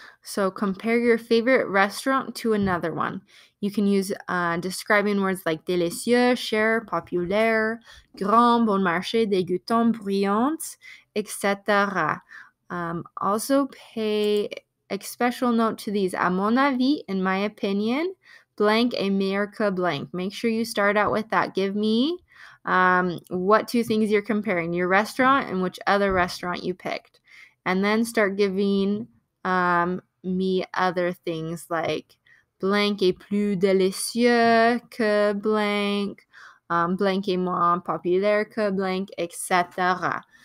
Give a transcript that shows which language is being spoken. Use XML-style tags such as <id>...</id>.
<en>So compare your favorite restaurant to another one. You can use describing words like délicieux, cher, populaire, grand, bon marché, dégoûtant, brillante, etc. Also pay a special note to these.</en> <fr>À mon avis,</fr> <en>in my opinion,</en> <fr>blank est meilleur que blank.</fr> <en>Make sure you start out with that. Give me what 2 things you're comparing, your restaurant and which other restaurant you picked. And then start giving me other things like blank</en> <fr>est plus délicieux que</fr> <en>blank, blank</en> <fr>est moins populaire que</fr> <en>blank, etc.</en>